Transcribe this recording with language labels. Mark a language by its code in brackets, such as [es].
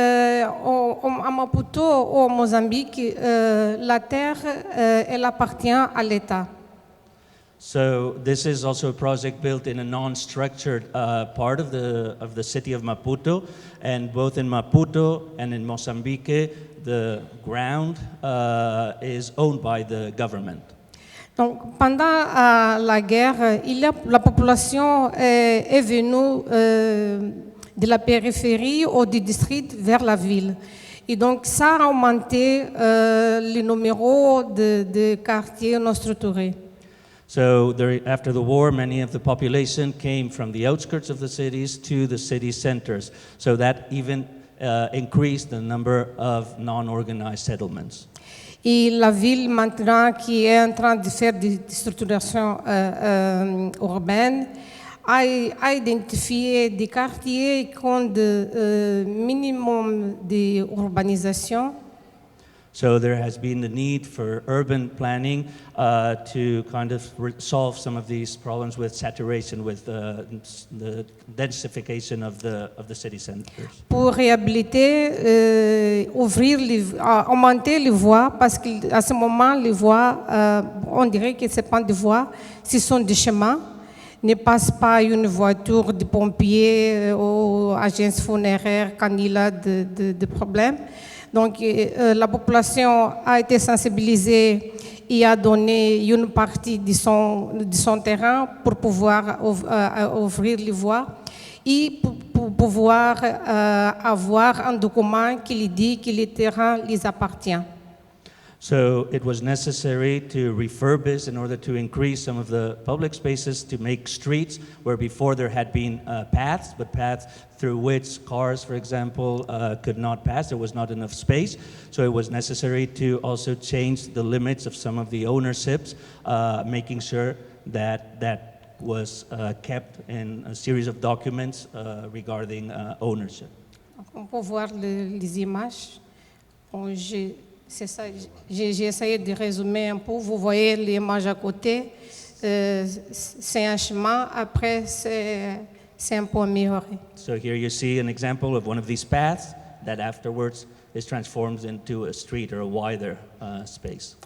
[fr] À Maputo, au Mozambique, la terre, elle appartient à l'État. [en] So this is also a project built in a non-structured part of the city of Maputo, and both in Maputo and in Mozambique, the ground is owned by the government. [fr] Donc, pendant la guerre, la population est venue de la périphérie ou du district vers la ville. Et donc, ça a augmenté le numéro de quartiers non structurés. [en] So after the war, many of the population came from the outskirts of the cities to the city centers. So that even increased the number of non-organized settlements. [fr] Et la ville maintenant qui est en train de faire des structurations urbaines a identifié des quartiers qui ont de minimum d'urbanisation. [en] So there has been the need for urban planning to kind of solve some of these problems with saturation, with the densification of the city centers. [fr] Pour réhabiliter, augmenter les voies, parce qu'à ce moment, les voies, on dirait que ce n'est pas des voies, ce sont des chemins. Ne passe pas une voiture de pompiers ou agences funéraires quand il a de problèmes. Donc, la population a été sensibilisée et a donné une partie de son terrain pour pouvoir ouvrir les voies et pour pouvoir avoir un document qui lui dit que le terrain les appartient. [en] So it was necessary to refurbish in order to increase some of the public spaces to make streets where before there had been paths, but paths through which cars, for example, could not pass. There was not enough space. So it was necessary to also change the limits of some of the ownerships, making sure that that was kept in a series of documents regarding ownership. [fr] On peut voir les images. Bon, c'est ça, j'ai essayé de résumer un peu. Vous voyez l'image à côté. C'est un chemin. Après, c'est un peu amélioré. [en] So here you see an example of one of these paths that afterwards is transformed into a street or a wider space.